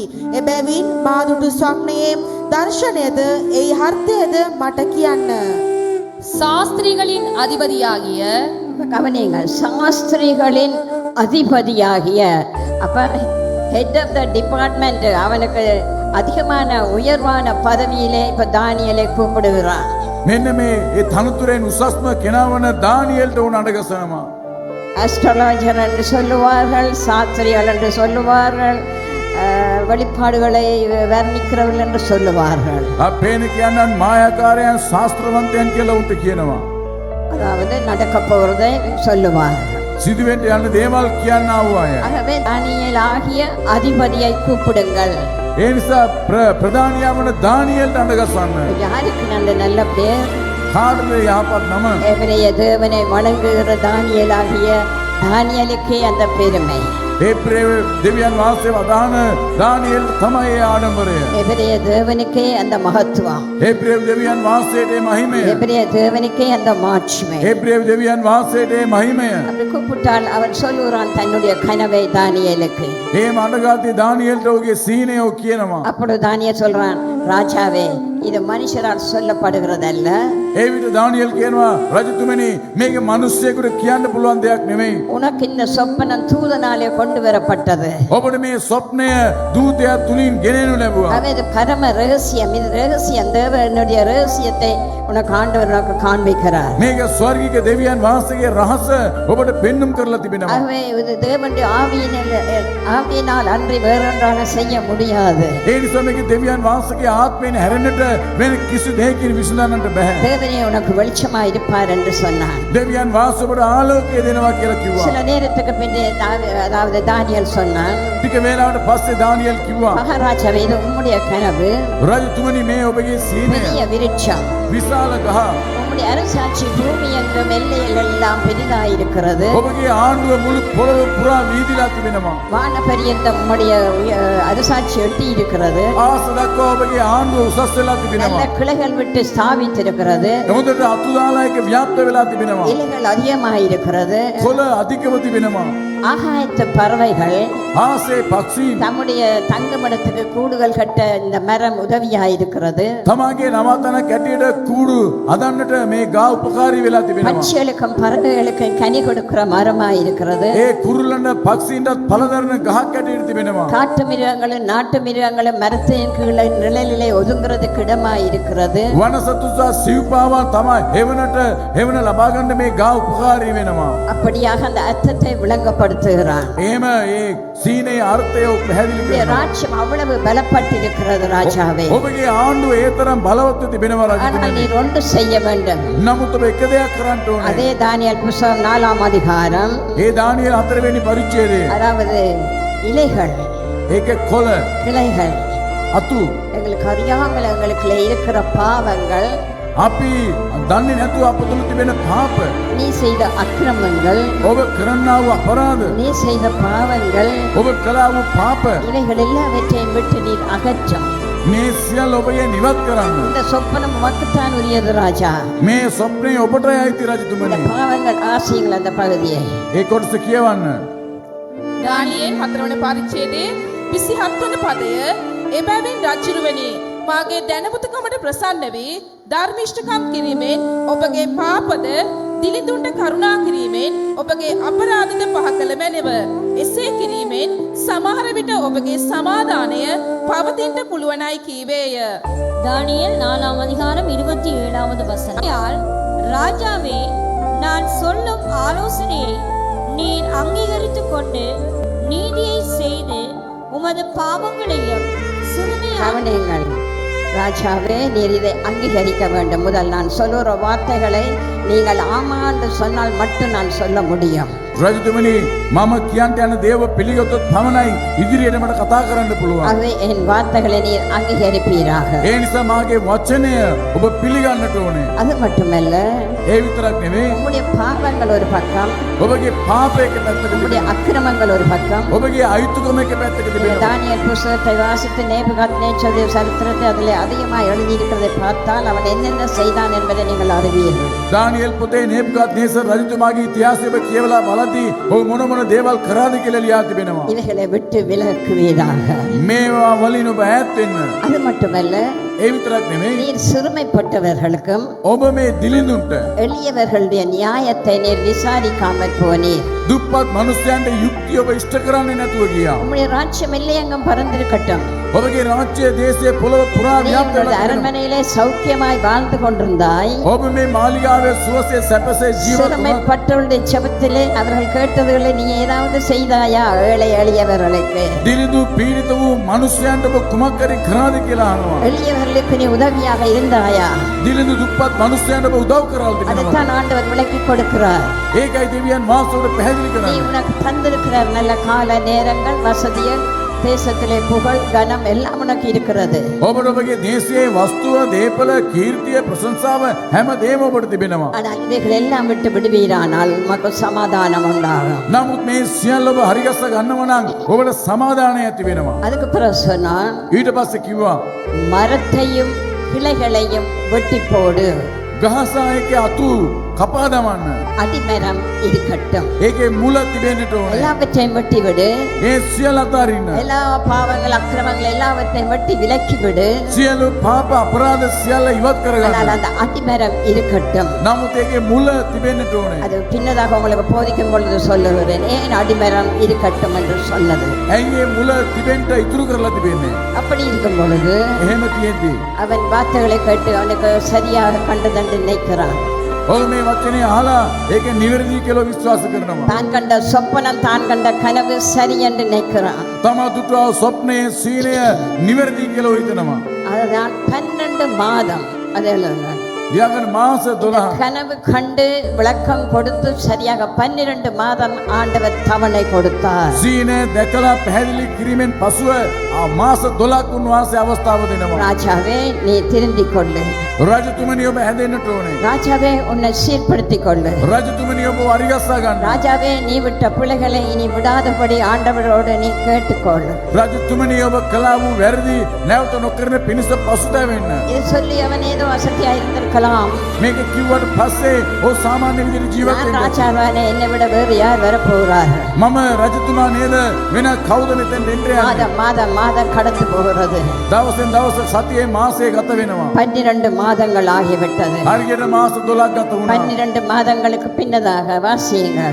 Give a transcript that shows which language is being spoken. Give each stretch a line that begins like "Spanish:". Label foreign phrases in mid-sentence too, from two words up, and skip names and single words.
Sinhala: එබැවින් මා දුටු ස්වප්නයේ දර්ශනයද එහි අර්ථයද මට කියන්න.
Tamil: சாஸ்திரிகளின் அதிபதியாகிய கவனிங்கள், சாஸ்திரிகளின் அதிபதியாகிய அப்ப
English: head of the department,
Tamil: அவனுக்கு அதிகமான உயர்வான பதவியிலே இப்ப தானியேலை கூப்பிடுகிறான்.
Sinhala: මෙන්න මේ ඒ තනතුරෙන් උසස්ම කෙනාවන දානියෙල්ට උන් අඬගසනවා.
Tamil: அஸ்ட்ராலஜர் என்று சொல்லுவார்கள், சாஸ்திரிகள் என்று சொல்லுவார்கள், வெளிப்பாடுகளை வர்ணிக்கிறவர்கள் என்று சொல்லுவார்கள்.
Sinhala: අපේන කියන්නන් මායාකාරයන් ශාස්ත්‍රවන්තයන් කියලා උන්ට කියනවා.
Tamil: அதாவது நடக்க போறதை சொல்லுவார்கள்.
Sinhala: සිදුවෙන්ට යන දේවල් කියන්න ආව අය.
Tamil: ஆகவே தானியேல் ஆகிய அதிபதியை கூப்பிடுங்கள்.
Sinhala: ඒ නිසා ප්‍රධානියා වන දානියෙල්ට අඬගසන්න.
Tamil: யாருக்கு நல்ல நல்ல பேர்?
Sinhala: කාටද යහපත් නම?
Tamil: எபிரேய தேவனை வணங்குகிற தானியேலாகிய தானியேலுக்கே அந்த பெருமை.
Sinhala: ඒ දෙවියන් වහන්සේ වදාන දානියෙල් තමයි ඒ ආඩම්බරය.
Tamil: எபிரேய தேவனுக்கே அந்த மகத்துவம்.
Sinhala: ඒ දෙවියන් වහන්සේට ඒ මහිමය.
Tamil: எபிரேய தேவனுக்கே அந்த மாட்சிமை.
Sinhala: ඒ දෙවියන් වහන්සේට ඒ මහිමය.
Tamil: அப்படி கூப்பிட்டால் அவன் சொல்லுகிறான் தன்னுடைய கனவை தானியேலுக்கு.
Sinhala: ඒ මඩගාති දානියෙල්ට ඔහුගේ සීනය කියනවා.
Tamil: அப்பொழுது தானியேல் சொல்றான், ராஜாவே இது மனுஷரால் சொல்லப்படுகிறதல்ல,
Sinhala: ඒ විට දානියෙල් කියනවා, රජතුමනි මේක මිනිස්සෙකුට කියන්න පුළුවන් දෙයක් නෙමෙයි.
Tamil: உனக்கு இந்த சொப்பனம் தூதனாலே கொண்டு வரப்பட்டது.
Sinhala: ඔබට මේ ස්වප්නය දූතයා තුලින් ගෙනෙනු ලැබුවා.
Tamil: அவன் இது பரம ரகசியம், இது ரகசியம், தேவனுடைய ரகசியத்தை உனக்கு ஆண்டவர் உனக்கு காண்பிக்கிறார்.
Sinhala: මේක ස්වර්ගික දෙවියන් වහන්සේගේ රහස ඔබට පෙන්눔 කරලා තිබෙනවා.
Tamil: ஆகவே இது தேவனுடைய ஆவியினால் அன்றி வேறொன்றாக செய்ய முடியாது.
Sinhala: ඒ නිසා මේක දෙවියන් වහන්සේගේ ආත්මයෙන් හැරෙන්නට වෙන කිසි දෙයකින් විසඳන්නට බෑ.
Tamil: தேவனே உனக்கு வெளிச்சமா இருப்பார் என்று சொன்னான்.
Sinhala: දෙවියන් වහන්සේ ඔබට ආලෝකය දෙනවා කියලා කිව්වා.
Tamil: சில நேரத்துக்கு பின்னே அதாவது தானியேல் சொன்னான்,
Sinhala: ටික වේලාවකට පස්සේ දානියෙල් කිව්වා,
Tamil: மகாராஜாவே இது உம்முடைய கனவு,
Sinhala: රජතුමනි මේ ඔබගේ සීනය
Tamil: பெரிய விருட்சம்,
Sinhala: විශාල ගහ.
Tamil: உம்முடைய அரசாட்சி பூமி எங்கும் எல்லையில் எல்லாம் பெரிதாயிருக்கிறது,
Sinhala: ඔබගේ ආණ්ඩුව මුළු පොළොව පුරා වීදිලා තිබෙනවා.
Tamil: வான பரியந்தம் உம்முடைய அரசாட்சி எட்டி இருக்கிறது,
Sinhala: ආස දක්වා ඔබගේ ආණ්ඩුව උසස් වෙලා
Tamil: நல்ல
Sinhala: තිබෙනවා.
Tamil: கிளைகள் விட்டு ஸ்தாபித்திருக்கிறது,
Sinhala: හොඳට අතුදාලා එක ව්‍යාප්ත වෙලා තිබෙනවා.
Tamil: இலைகள் அதிகமாயிருக்கிறது,
Sinhala: කොළ අධිකව තිබෙනවා.
Tamil: ஆகாயத்து பறவைகள்
Sinhala: ආසේ පක්ෂීන්
Tamil: தம்முடைய தங்குமிடத்துக்கு கூடுகள் கட்ட இந்த மரம் உதவியாயிருக்கிறது,
Sinhala: තමාගේ නවතනක් ඇටියට කූඩු හදන්නට මේ ගා උපකාරී වෙලා තිබෙනවා.
Tamil: பட்சிகளுக்கும் பறவைகளுக்கும் கனி கொடுக்கிற மரமாயிருக்கிறது,
Sinhala: ඒ කුරුල්ලන්ට පක්ෂීන්ටත් පළදරන ගහක් ඇටියට තිබෙනවා.
Tamil: காட்டு மிருகங்களும் நாட்டு மிருகங்களும் மரத்தின் கீழே நிழலிலே ஒதுங்குறதுக்கு இடமாயிருக்கிறது.
Sinhala: වනසතුසා සිව්පාවා තමයි හෙවන ලබා ගන්න මේ ගා උපකාරී වෙනවා.
Tamil: அப்படியாக அந்த அர்த்தத்தை விளங்கப்படுத்துகிறான்.
Sinhala: එහෙම ඒ සීනේ අර්ථය පැහැදිලි
Tamil: இந்த
Sinhala: කරනවා.
Tamil: ராஜ்யம் அவ்வளவு பலப்பட்டிருக்கிறது ராஜாவே,
Sinhala: ඔබගේ ආණ්ඩුව ඒ තරම් බලවත්ව තිබෙනවා
Tamil: ஆனால்
Sinhala: රජතුමනි.
Tamil: நீர் ஒன்று செய்ய வேண்டும்.
Sinhala: නමුත් ඔබ එක දෙයක් කරන්න ඕනේ.
Tamil: அதே தானியேல் புஸ்தகம் 4ஆம் அதிகாரம்,
Sinhala: ඒ දානියෙල් 4 වෙනි පරිච්ඡේදයේ
Tamil: அதாவது இலைகள்,
Sinhala: ඒකේ කොළ
Tamil: கிளைகள்,
Sinhala: අතු
Tamil: எங்களுக்கு அறியாமல் எங்களுக்குள்ள இருக்கிற பாவங்கள்,
Sinhala: අපි දන්නේ නැතුව අප තුළ තිබෙන පාප,
Tamil: நீ செய்த அக்கிரமங்கள்,
Sinhala: ඔබ කරන්නා වූ අපරාධ,
Tamil: நீ செய்த பாவங்கள்,
Sinhala: ඔබ කළා වූ පාප
Tamil: இவைகள் எல்லாவற்றையும் விட்டு நீர் அகற்றும்.
Sinhala: මේ සියල්ල ඔබගේ නිවත් කරන්න.
Tamil: இந்த சொப்பனம் உமக்குத்தான் உரியது ராஜா.
Sinhala: මේ ස්වප්නය ඔබටයි අයිති
Tamil: இந்த
Sinhala: රජතුමනි.
Tamil: பாவங்கள் ஆசைகள் அந்த பகுதியை
Sinhala: ඒ කොටස කියවන්න. දානියේල් 4 වන පරිච්ඡේදයේ 27 වන පදය එබැවින් රජුරුවනි මාගේ දැනුමතුකමට ප්‍රසන්න වී ධර්මිෂ්ඨකම් කිරීමෙන් ඔබගේ පාපද දිලිඳුන්ට කරුණා කිරීමෙන් ඔබගේ අපරාධද පහ කළ මැනව. එසේ කිරීමෙන් සමහර විට ඔබගේ සමාදානය පවතින්න පුළුවනයි කීවේය.
Tamil: தானியேல் 4ஆம் அதிகாரம் 27வது வசனம். ராஜாவே, நான் சொல்லும் ஆலோசனையை நீர் அங்கீகரித்துக் கொண்டு நீதியை செய்து உமது பாவங்களையும் சிறுமையாக கவனியுங்கள் ராஜாவே, நீர் இதை அங்கீகரிக்க வேண்டும். முதல் நான் சொல்லுற வார்த்தைகளை நீங்கள் ஆமா என்று சொன்னால் மட்டும் நான் சொல்ல முடியும்.
Sinhala: රජතුමනි මම කියන්ට යන දේව පිළිගත්තොත් පමණයි ඉදිරියට මට කතා කරන්න පුළුවන්.
Tamil: ஆகவே என் வார்த்தைகளை நீர் அங்கீகரிப்பீராக.
Sinhala: ඒ නිසා මාගේ වචනය ඔබ පිළිගන්නට ඕනේ.
Tamil: அது மட்டுமல்ல,
Sinhala: ඒ ඒ විතරක් නෙවෙයි
Tamil: உம்முடைய பாவங்கள் ஒரு பக்கம்,
Sinhala: ඔබගේ පාපයක පැත්තක
Tamil: உம்முடைய
Sinhala: තිබෙනවා.
Tamil: அக்கிரமங்கள் ஒரு பக்கம்.
Sinhala: ඔබගේ අයුතුකමක පැත්තක තිබෙනවා.
Tamil: தானியேல் புஸ்தகத்தை வாசித்து நேபுகாத்நேச்சருடைய சரித்திரத்தை அதிலே அதிகமாக எழுதியிருக்கிறதை பார்த்தால் அவன் என்னென்ன செய்தான் என்பதை நீங்கள் அறிவீர்கள்.
Sinhala: දානියෙල් පොතේ නෙබුකද්නේසර් රජතුමාගේ ඉතිහාසය ඔබ කියවලා බලද්දී ඔහු මොන මොන දේවල් කරාද කියලා ලියා තිබෙනවා.
Tamil: இவைகளை விட்டு விலக்குவீராக.
Sinhala: මේවා වලින් ඔබ ඈත් වෙන්න.
Tamil: அது மட்டுமல்ல,
Sinhala: ඒ විතරක් නෙවෙයි
Tamil: நீர் சிறுமைப்பட்டவர்களுக்கும்
Sinhala: ඔබ මේ දිලිඳුන්ට
Tamil: எளியவர்களுடைய நியாயத்தை நீர் விசாரிக்காமல் போனீர்.
Sinhala: දුප්පත් මිනිස්යන්ට යුක්තිය ඔබ ඉෂ්ට කරන්නේ නැතුව ගියා.
Tamil: உம்முடைய ராஜ்யம் எல்லையெங்கும் பறந்திருக்கட்டும்.
Sinhala: ඔබගේ රාජ්‍ය දේශයේ පොළව පුරා
Tamil: நீ
Sinhala: ව්‍යාප්ත
Tamil: உமது
Sinhala: වෙලා තිබෙනවා.
Tamil: அரண்மனையிலே சௌக்கியமாய் வாழ்ந்து கொண்டிருந்தாய்.
Sinhala: ඔබ මේ මාලිගාවේ සුවසේ සැපසේ ජීවත් වුණා.
Tamil: சிறுமைப்பட்டவருடைய செபத்திலே அவர்கள் கேட்டதுகளை நீ ஏதாவது செய்தாயா? ஏழை எளியவர்களுக்கு
Sinhala: දිලිඳු පීඩිත වූ මිනිස්යන්ට ඔබ කුමක් හරි කරාද කියලා අහනවා.
Tamil: எளியவர்களுக்கு நீ உதவியாக இருந்தாயா?
Sinhala: දිලිඳු දුප්පත් මිනිස්යන්ට ඔබ උදව් කරාද කියලා.
Tamil: அதைத்தான் ஆண்டவர் விளக்கி கொடுக்கிறார்.
Sinhala: ඒකයි දෙවියන් වහන්සේට පැහැදිලි
Tamil: நீ
Sinhala: කරන්නේ.
Tamil: உனக்கு தந்திருக்கிறார் நல்ல கால நேரங்கள், வசதிகள், தேசத்திலே புகழ், கனம் எல்லாம் உனக்கு இருக்கிறது.
Sinhala: ඔබට ඔබගේ දේශයේ වස්තුව, දේපල, කීර්තිය, ප්‍රශංසාව හැමදේම ඔබට තිබෙනවා.
Tamil: ஆனால் இவைகள் எல்லாம் விட்டு விடுவீரானால் உமக்கு சமாதானம் உண்டாகும்.
Sinhala: නමුත් මේ සියල්ල ඔබ හරිගස්ස ගන්නව නම් ඔබට සමාදානය ඇති වෙනවා.
Tamil: அதுக்கு பிறகு சொன்னான்,
Sinhala: ඊට පස්සේ කිව්වා
Tamil: மரத்தையும் கிளைகளையும் வெட்டி போடு,
Sinhala: ගහසායක අතු කපා දමන්න.
Tamil: அடிமரம் இருக்கட்டும்.
Sinhala: ඒකේ මුල තිබෙන්නට ඕනේ.
Tamil: எல்லாவற்றையும் வெட்டி விடு.
Sinhala: ඒ සියල්ල අතාරින්න.
Tamil: எல்லா பாவங்கள் அக்கிரமங்கள் எல்லாவற்றையும் வெட்டி விலக்கி விடு.
Sinhala: සියලු පාප අපරාධ සියල්ල ඉවත්
Tamil: ஆனால்
Sinhala: කරගන්න.
Tamil: அந்த அடிமரம் இருக்கட்டும்.
Sinhala: නමුත් ඒකේ මුල තිබෙන්නට ඕනේ.
Tamil: அது பின்னதாக உங்களுக்கு போதிக்கும் பொழுது சொல்லுகிறேன், ஏன் அடிமரம் இருக்கட்டும் என்று சொன்னது.
Sinhala: ඇයි මේ මුල තිබෙන්න ඉතුරු කරලා තිබෙන්නේ?
Tamil: அப்படி இருக்கும் பொழுது
Sinhala: එහෙම තියෙද්දි
Tamil: அவன் வார்த்தைகளை கேட்டு அவனுக்கு சரியாக கண்டதென்று நினைக்கிறான்.
Sinhala: ඔව් මේ වචනේ අහලා ඒකේ නිවැරදි කියලා විශ්වාස කරනවා.
Tamil: தான் கண்ட சொப்பனம், தான் கண்ட கனவு சரி என்று நினைக்கிறான்.
Sinhala: තමා දුටුවා ස්වප්නයේ සීලය නිවැරදි කියලා හිතනවා.
Tamil: அதுதான் 12 மாதம். அதெல்லாம்
Sinhala: ලියාගෙන මාස 12
Tamil: கனவு கண்டு விளக்கம் கொடுத்து சரியாக 12 மாதம் ஆண்டவர் தவணை கொடுத்தார்.
Sinhala: සීනය දැකලා පැහැදිලි කිරීමෙන් පසුව මාස 12ක් උන්වහන්සේ අවස්ථාව දෙනවා.
Tamil: ராஜாவே, நீ திருந்திக் கொள்ளு.
Sinhala: රජතුමනි ඔබ හැදෙන්නට ඕනේ.
Tamil: ராஜாவே, உன்னை சீர்படுத்திக் கொள்ளு.
Sinhala: රජතුමනි ඔබ වරිගස්සා ගන්න.
Tamil: ராஜாவே, நீ விட்ட பிள்ளைகளை இனி விடாதபடி ஆண்டவரோடு நீ கேட்டுக்கொள்.
Sinhala: රජතුමනි ඔබ කළා වූ වැරදි නැවත නොකරන පිණිස පසුතැවෙන්න.
Tamil: இது சொல்லி அவன் ஏதோ அசத்தியா இருந்திருக்கலாம்.
Sinhala: මේක කිව්වට පස්සේ ඔහු සාමාන්‍ය විදිහට ජීවත්
Tamil: நான்
Sinhala: වෙන්න.
Tamil: ராஜாவானே, என்னை விட வேறு யார் வரப்போகிறார்கள்?
Sinhala: මම රජතුමා නේද වෙන කවුද මෙතෙන් එන්න යන්නේ?
Tamil: மாதம் மாதம் மாதம் கடந்து போகிறது.
Sinhala: දවසෙන් දවස සතියේ මාසයේ ගත වෙනවා.
Tamil: 12 மாதங்கள் ஆகிவிட்டது.
Sinhala: හරියට මාස 12ක් ගත වුණා.
Tamil: 12 மாதங்களுக்கு பின்னதாக வாசியுங்கள்.